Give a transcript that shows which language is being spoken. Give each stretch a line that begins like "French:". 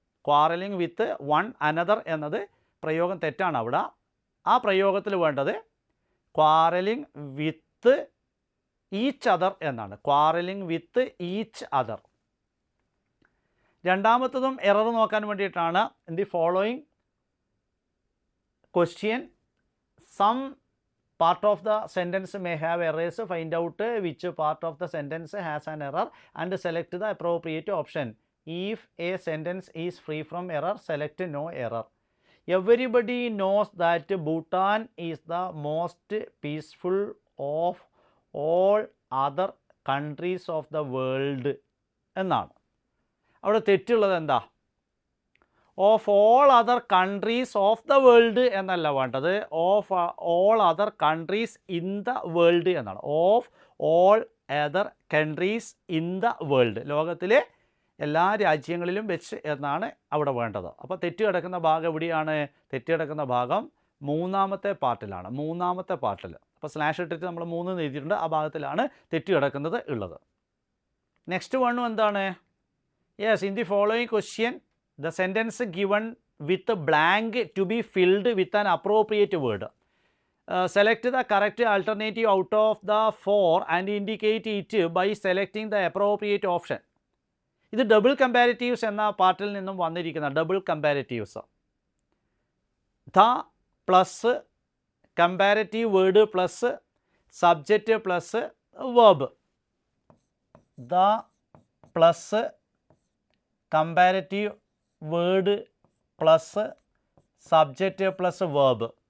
English: quarrelling with one another
Malayalam: എന്നത് പ്രയോഗം തെറ്റാണ്. അവിടെ ആ പ്രയോഗത്തിൽ വേണ്ടത്
English: quarrelling with each other
Malayalam: എന്നാണ്.
English: Quarrelling with each other.
Malayalam: രണ്ടാമത്തതും error നോക്കാൻ വേണ്ടിയിട്ടാണ്.
English: In the following question some part of the sentence may have errors. Find out which part of the sentence has an error and select the appropriate option. If a sentence is free from error, select no error. Everybody knows that Bhutan is the most peaceful of all other countries of the world
Malayalam: എന്നാണ്. അവിടെ തെറ്റുള്ളത് എന്താ?
English: of all other countries of the world
Malayalam: എന്നല്ല വേണ്ടത്.
English: of all other countries in the world
Malayalam: എന്നാണ്.
English: Of all other countries in the world.
Malayalam: ലോകത്തിലെ എല്ലാ രാജ്യങ്ങളിലും വെച്ച് എന്നാണ് അവിടെ വേണ്ടത്. അപ്പോൾ തെറ്റ് കിടക്കുന്ന ഭാഗം എവിടെയാണ്? തെറ്റ് കിടക്കുന്ന ഭാഗം മൂന്നാമത്തെ പാർട്ടിലാണ്. മൂന്നാമത്തെ പാർട്ടിൽ. അപ്പോൾ സ്ലാഷ് ഇട്ടിട്ട് നമ്മൾ 3 എഴുതിയിട്ടുണ്ട്. ആ ഭാഗത്തിലാണ് തെറ്റ് കിടക്കുന്നത് ഉള്ളത്. നെക്സ്റ്റ് വണ്ണും എന്താണ്?
English: Yes, in the following question the sentence given with a blank to be filled with an appropriate word. Select the correct alternative out of the 4 and indicate it by selecting the appropriate option.
Malayalam: ഇത് double കമ്പാരിറ്റീവ്സ് എന്ന പാർട്ടിൽ നിന്നും വന്നിരിക്കുന്ന double കമ്പാരിറ്റീവ്സ്.
English: The plus comparative word plus subject plus verb. The plus comparative word plus subject plus verb.